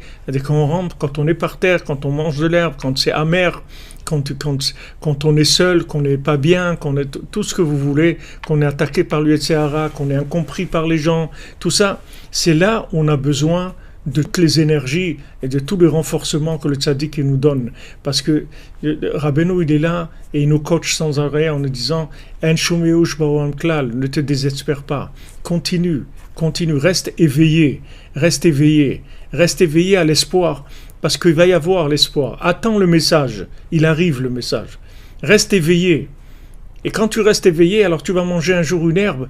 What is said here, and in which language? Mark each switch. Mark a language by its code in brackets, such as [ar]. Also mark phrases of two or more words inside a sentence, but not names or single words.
[fr] C'est-à-dire quand on rampe, quand on est par terre, quand on mange de l'herbe, quand c'est amer, quand on est seul, qu'on n'est pas bien, qu'on est tout ce que vous voulez, qu'on est attaqué par le [he] יצר הרע, [fr] qu'on est incompris par les gens, tout ça, c'est là où on a besoin de toutes les énergies et de tous les renforcements que le tzaddik nous donne. Parce que Rabbeinu, il est là et il nous coach sans arrêt en nous disant « [he] אין שום ייאוש בעולם כלל [fr] » ne te désespère pas. Continue, reste éveillé à l'espoir. Parce qu'il va y avoir l'espoir. Attends le message, il arrive le message. Reste éveillé. Et quand tu restes éveillé, alors tu vas manger un jour une herbe.